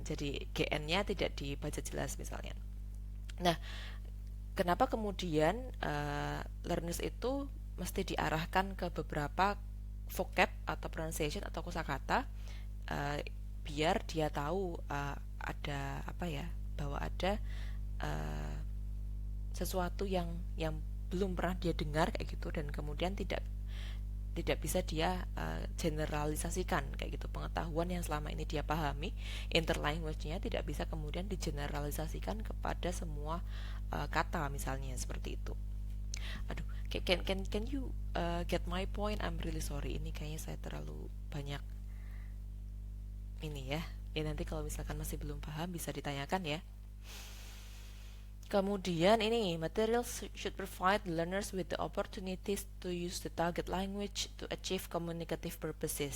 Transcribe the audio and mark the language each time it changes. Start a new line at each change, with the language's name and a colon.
Indonesian: Jadi GN-nya tidak dibaca jelas misalnya. Nah, kenapa kemudian learners itu mesti diarahkan ke beberapa vocab atau pronunciation atau kosakata, biar dia tahu ada bahwa ada uh, sesuatu yang belum pernah dia dengar kayak gitu, dan kemudian tidak bisa dia generalisasikan kayak gitu. Pengetahuan yang selama ini dia pahami, interlanguage-nya, tidak bisa kemudian digeneralisasikan kepada semua kata misalnya seperti itu.
English: Aduh, can you get my point?
Indonesian: I'm really sorry, ini kayaknya saya terlalu banyak ini ya.
English: Ya nanti kalau misalkan masih belum paham bisa ditanyakan ya. Kemudian ini, materials should provide learners with the opportunities to use the target language to achieve communicative purposes.